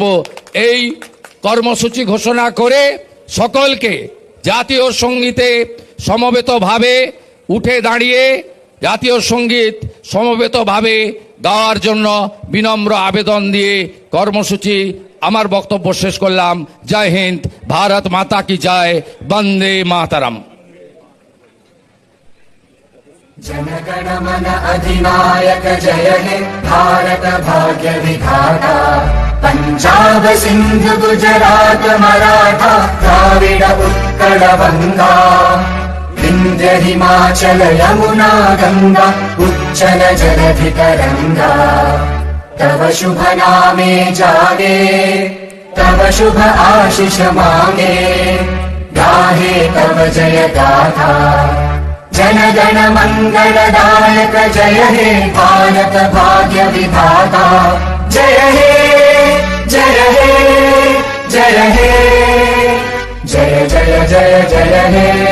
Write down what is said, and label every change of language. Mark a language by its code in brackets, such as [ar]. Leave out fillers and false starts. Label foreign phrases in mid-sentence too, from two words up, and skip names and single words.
[bn] এই কর্মসূচি ঘোষণা করে সকলকে জাতীয় সঙ্গীতে সমবেতভাবে উঠে দাঁড়িয়ে জাতীয় সঙ্গীত সমবেতভাবে গাওয়ার জন্য বিনম্র আবেদন দিয়ে কর্মসূচি আমার বক্তব্য শেষ করলাম। [hi] जय हिन्द, भारत माता की जय, [bn] বন্দে মাতরম। জনগণ মন অধিনায়ক জয় হে ভারত ভাগ্য বিধাতা। পঞ্জাব সিন্ধু গুজরাট মরাঠা দ্রাবিড় উৎকল বঙ্গ বিন্ধ্য হিমাচল যমুনা গঙ্গা উচ্ছল জলধি তরঙ্গ তব শুভ নামে জাগে তব শুভ আশিস মাগে গাহে তব জয় গাথা জন গণ মঙ্গলদায়ক জয় হে ভারত ভাগ্য বিধাতা জয় হে জয় হে জয় হে জয় জয় জয় জয় হে